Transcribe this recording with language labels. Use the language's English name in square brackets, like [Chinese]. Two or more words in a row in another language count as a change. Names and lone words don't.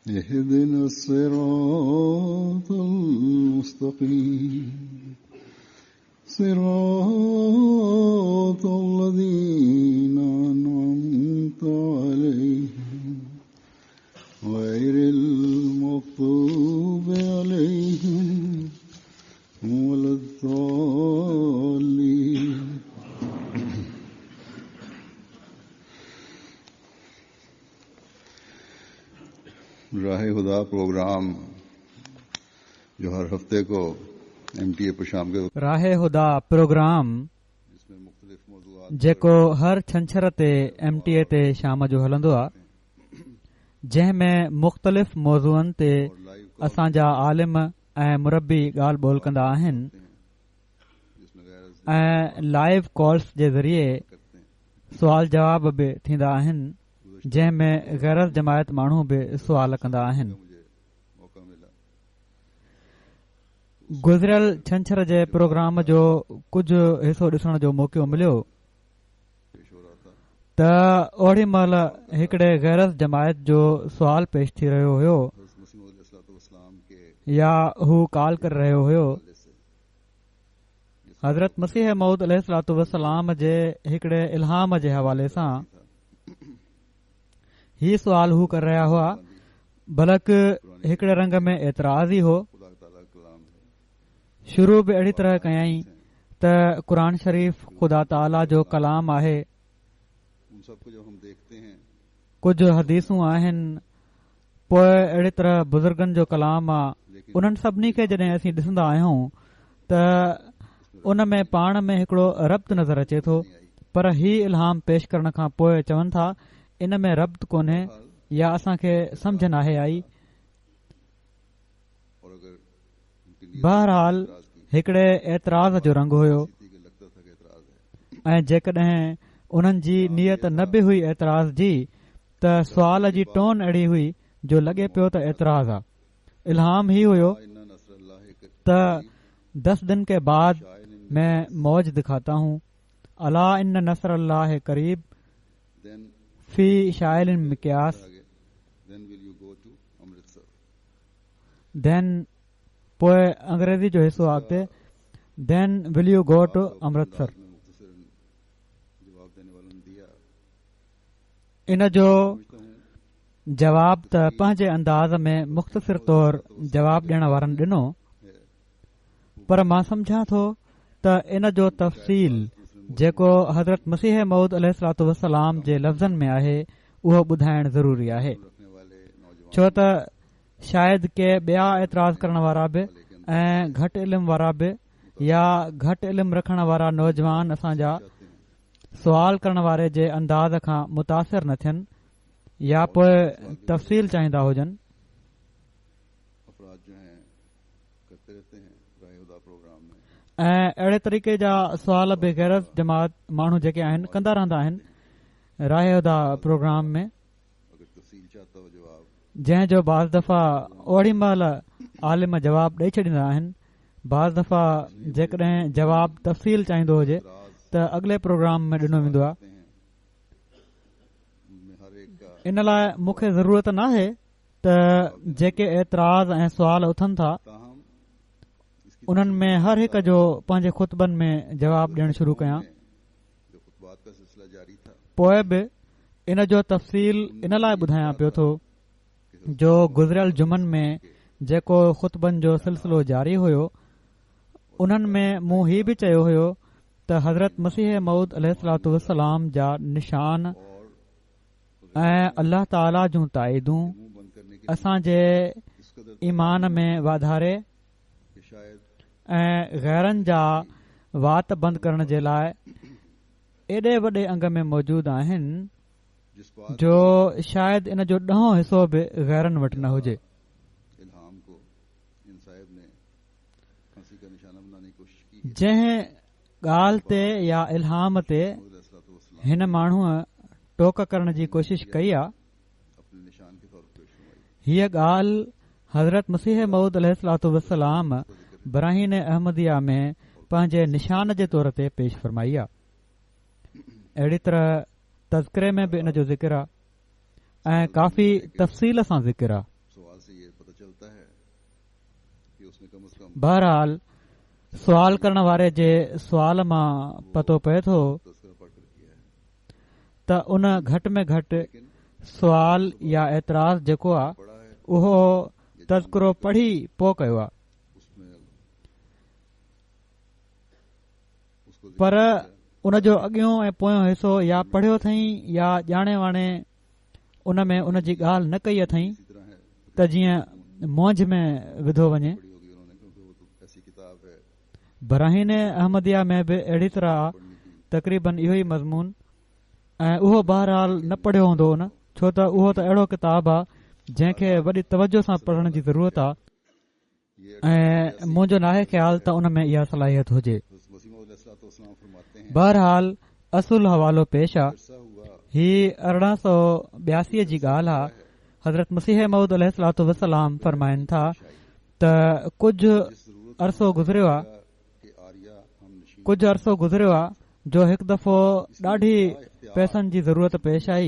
[Arabic] اهدنا الصراط المستقيم صراط الذين أنعمت عليهم غير المغضوب عليهم ولا [Urdu] الضالين راہ خدا پروگرام جو ہر ہفتے کو MTA پر شام کے راہ ہدیٰ پروگرام جس میں مختلف موضوعات [Sindhi] जेको हर छंछर ते MTA ते शाम जो हलंदो आहे जंहिं में मुख़्तलिफ़ मौज़ूअनि ते असांजा आलिम ऐं मुरबी ॻाल्हि ॿोल कंदा आहिनि [Urdu] جس میں غیر [Sindhi] ऐं लाइव कॉल्स जे ज़रिए सुवाल जवाब बि थींदा आहिनि जंहिं में गैरत जमायत माण्हू बि सुवाल कंदा आहिनि [Urdu] مجھے موقع ملا [Sindhi] गुज़िरियल छंछर जे प्रोग्राम जो कुझु हिसो ॾिसण जो मौक़ो मिलियो [Urdu] پیش ہو رہا تھا [Sindhi] त ओड़ी महिल हिकिड़े गैरत जमायत जो सुवाल पेश थी रहियो हुयो [Urdu] حضرت مسیح موعود علیہ السلام کے [Sindhi] या हू कॉल करे रहियो हुयो [Urdu] حوالے سے [Sindhi] हज़रत मसीह मऊद अलैहिस्सलाम जे हिकिड़े इल्हाम जे हवाले सां ही सुवाल हू करे रहिया हुआ बल्क हिकिड़े रंग में एतिराज़ ई हो [Urdu] خدا تعالیٰ کا کلام ہے [Sindhi] शुरू बि अहिड़ी तरह कयई त क़ुर शरीफ़ ख़ुदा ताला जो कलाम आहे [Urdu] ان سب کو جب ہم دیکھتے ہیں [Sindhi] कुझु हदीसूं आहिनि पोइ अहिड़ी तरह बुज़ुर्गनि जो कलाम आहे उन्हनि सभिनी खे जॾहिं असीं ॾिसंदा आहियूं त उन में पाण में हिकिड़ो रब्त नज़र अचे थो पर ही इल्हाम पेश करण खां पोइ चवनि था इन में रब्त कोन्हे या असांखे सम्झ नाहे आई [Urdu] اور اگر ان کی نیت बहरहाल اعتراض کی [Sindhi] हिकिड़े एतिराज़ जो रंग हुयो [Urdu] تھی کہ لگتا تھا کہ اعتراض ہے [Sindhi] ऐं जेकॾहिं उन्हनि जी नियत न बि हुई एतिराज़ जी त सुवाल जी टोन अहिड़ी हुई जो लॻे पियो त एतिराज़ आहे इल्हाम ही हुयो [Arabic] إن نصر الله [Urdu] تو 10 دن کے بعد میں موج دکھاتا ہوں [Arabic] ألا إن نصر الله قريب [Urdu] देन फी शाइल मिक्यास [English] आगे then will you go to Amritsar [Sindhi] देन पोइ अंग्रेज़ी जो हिसो अॻिते [English] then will you go to Amritsar [Urdu] میں مختصراً جواب دینے والوں نے دیا [Sindhi] इन जो [Urdu] سمجھتا ہوں [Sindhi] जवाब त पंहिंजे अंदाज़ में मुख़्तसिर तौर जवाब ॾियण वारनि ॾिनो [Urdu] है [Sindhi] पर मां सम्झां थो त इन जो तफ़सील जेको हज़रत मसीह मऊद अलैहिस्सलाम जे लफ़्ज़नि में आहे उहो ॿुधाइण ज़रूरी आहे [Urdu] رکھنے والے نوجوان [Sindhi] छो त शायदि के ॿिया एतिराज़ करण वारा बि ऐं घटि इल्म वारा बि या घटि इल्म रखण वारा नौजवान असांजा [Urdu] چاہتے ہیں [Sindhi] सुवाल करण वारे जे अंदाज़ खां मुतासिर न थियनि या पोइ तफ़सील चाहींदा हुजनि [Urdu] افراد جو ہیں کرتے رہتے ہیں راہ خدا پروگرام میں [Sindhi] ऐं अहिड़े तरीक़े जा सुवाल बि गैरत जमात माण्हू जेके आहिनि कंदा रहंदा आहिनि राहदा प्रोग्राम में [Urdu] اگر تفصیل چاہتا ہو جواب [Sindhi] जंहिं जो बाज़ दफ़ा ओड़ी महिल आलिम जवाब ॾेई छॾींदा आहिनि बाज़ दफ़ा जेकॾहिं जवाब तफ़सील चाहींदो हुजे [Urdu] एतराज़ [Sindhi] त अॻिले प्रोग्राम में ॾिनो वेंदो आहे [Urdu] کرتے ہیں ان میں ہر ایک کا [Sindhi] इन लाइ मूंखे ज़रूरत नाहे त जेके एतिराज़ ऐं सुवाल उथनि था [Urdu] تاہم اس کی [Sindhi] उन्हनि में हर हिक जो पंहिंजे खुतबनि में जवाब ॾियणु शुरू कयां [Urdu] جو خطبات کا سلسلہ جاری تھا [Sindhi] पोइ बि इन जो तफ़सील इन लाइ ॿुधायां पियो थो जो गुज़िरियल जुमनि में जेको खुतबनि जो सिलसिलो जारी हुयो उन्हनि में मूं हीउ बि चयो हुयो त हज़रत मसीह मऊद अलैहिस्सलाम जा निशान [Urdu] और [Sindhi] ऐं अल्लाह ताला जूं ताईदूं [Urdu] منہ بند کرنے کے [Sindhi] असांजे [Urdu] اس قدر [Sindhi] ईमान में वाधारे [Urdu] کہ شاید [Sindhi] ऐं गैरनि जा वात बंदि करण जे लाइ एॾे वॾे अंग में मौजूद आहिनि [Urdu] جس بات [Sindhi] जो शायदि इन जो ॾहों हिसो बि गैरनि वटि न हुजे [Urdu] الہام کو ان صاحب نے پھانسی کا نشانہ بنانے کی کوشش کی ہے [Sindhi] जंहिं ॻाल्हि ते या इल्हाम ते [Urdu] अलैहिस्सलाम [Sindhi] हिन माण्हूअ टोक करण जी कोशिश कई आहे [Urdu] اپنے نشان کے طور پر پیش فرمائی [Sindhi] हीअ ॻाल्हि हज़रत मसीह मऊद अलैहिस्सलाम बराहीन अहमदिया में पंहिंजे निशान जे तौर ते पेश फरमाई आहे अहिड़ी तरह तज़किरे में बि इन जो ज़िक्र आहे ऐं काफ़ी तफ़सील सां ज़िक्र आहे [Urdu] سوال سے کم از کم [Sindhi] बहरहाल सुवाल करण वारे जे सुवाल मां पतो पए थो [Urdu] تذکرہ پڑھ کر کیا ہے, [Sindhi] त उन घटि में घटि सुवाल या एतराज़ जेको आहे [Urdu] پڑھا ہے [Sindhi] उहो तज़किरो पढ़ी पोइ कयो आहे। [Urdu] اس میں اس کو [Sindhi] पर उन जो अॻियों ऐं पोयों हिसो या पढ़ियो अथई या ॼाणे वाणे उन में उन जी ॻाल्हि न कई अथई [Urdu] اسی طرح ہے [Sindhi] त जीअं मौज में विधो वञे। [Urdu] پڑھی ہوگی انہوں نے، کیونکہ وہ تو ایسی کتاب ہے [Sindhi] बराहीन अहमदिया में बि अहिड़ी तरह [Urdu] پڑھنے کی. [Sindhi] तक़रीबन इहो ई मज़मून ऐं उहो बहरहाल न पढ़ियो हूंदो हुन, छो त उहो त अहिड़ो किताब आहे जंहिंखे वॾी तवजो सां पढ़ण जी ज़रूरत आहे [Urdu] ये [Sindhi] ऐं मुंहिंजो नाहे ख़्याल त उन में इहा सलाहियत हुजे। [Urdu] مسیح موعود علیہ السلام فرماتے ہیں [Sindhi] बहरहाल असुल हवालो पेश आहे। [Urdu] عرصہ ہوا [Sindhi] ही 1882 जी ॻाल्हि आहे। हज़रत मसीह मऊद अलैहिस्सलातु वस्सलाम फरमाइनि था त कुझु अरसो गुज़रियो आहे [Urdu] کہ آریہ ہم نشین [Sindhi] कुझु अरसो गुज़रियो आहे जो हिकु दफ़ो ॾाढी पैसनि जी ज़रूरत पेश आई,